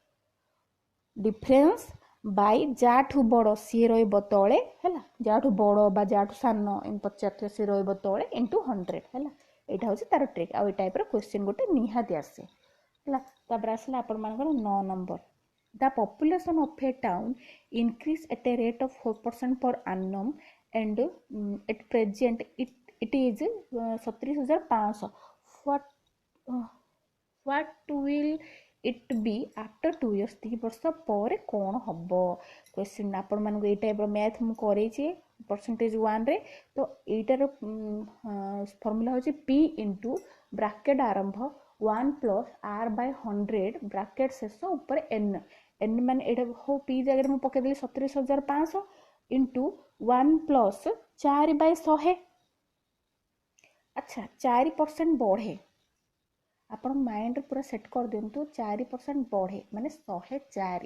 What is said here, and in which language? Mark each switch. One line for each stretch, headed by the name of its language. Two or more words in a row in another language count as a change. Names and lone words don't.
Odia: ଡିଫରେନ୍ସ ବାଇ ଯାଠୁ ବଡ଼ ସିଏ ରହିବ ତଳେ ହେଲା ଯାଠୁ ବଡ଼ ବା ଯାଠୁ ସାନ ପଚାରିଥିବ ସିଏ ରହିବ ତଳେ ଇଣ୍ଟୁ 100 ହେଲା ଏଇଟା ହେଉଛି ତାର ଟ୍ରିକ୍ ଆଉ ଏଇ ଟାଇପ୍ର କ୍ୱେଶ୍ଚିନ୍ ଗୋଟେ ନିହାତି ଆସେ ହେଲା ତାପରେ ଆସିଲା ଆପଣମାନଙ୍କର 9 ନମ୍ବର
English: the population of a town increase at a rate of 4% per annum and at present it is 37,500 what will it be after 2 years
Odia: 2 ବର୍ଷ ପରେ କ'ଣ ହବ କ୍ୱେଶ୍ଚିନ୍ ଆପଣମାନଙ୍କୁ ଏଇ ଟାଇପ୍ର ମ୍ୟାଥ୍ ମୁଁ କରେଇଛି ପରସେଣ୍ଟେଜ 1ରେ ତ ଏଇଟାର ଫର୍ମୁଲା ହେଉଛି P ଇଣ୍ଟୁ ବ୍ରାକେଟ୍ ଆରମ୍ଭ 1 ପ୍ଲସ୍ R/100 ବ୍ରାକେଟ୍ ଶେଷ ଉପରେ n ମାନେ ଏଇଟା ହଉ P ଜାଗାରେ ମୁଁ ପକେଇଦେଲି 37,500 ଇଣ୍ଟୁ 1 ପ୍ଲସ୍ 4/100 ଆଚ୍ଛା 4% ବଢ଼େ ଆପଣ ମାଇଣ୍ଡରେ ପୁରା ସେଟ୍ କରିଦିଅନ୍ତୁ 4% ବଢ଼େ ମାନେ 104